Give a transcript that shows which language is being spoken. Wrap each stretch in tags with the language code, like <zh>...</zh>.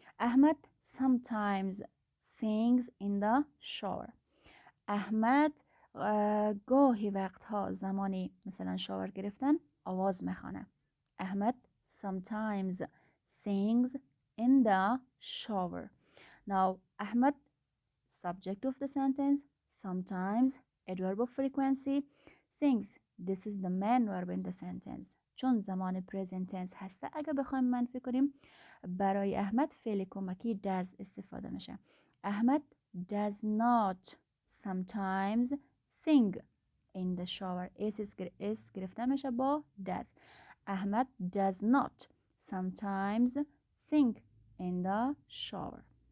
<en>Ahmed sometimes sings in the shower.</en> <fa>احمد گاهی وقتها زمانی مثلا شاور گرفتن آواز میخوانه.</fa> <en>Ahmed sometimes sings in the shower. Now Ahmed subject of the sentence, sometimes adverb of frequency, sings this is the main verb in the sentence.</en> <fa>چون زمان present tense هسته اگه بخوایم منفی کنیم برای احمد فعل کمکی does استفاده میشه.</fa> <en>Ahmed does not sometimes sing in the shower.</en> <fa>اس گرفته میشه با does.</fa> <en>Ahmed does not sometimes sing in the shower.</en>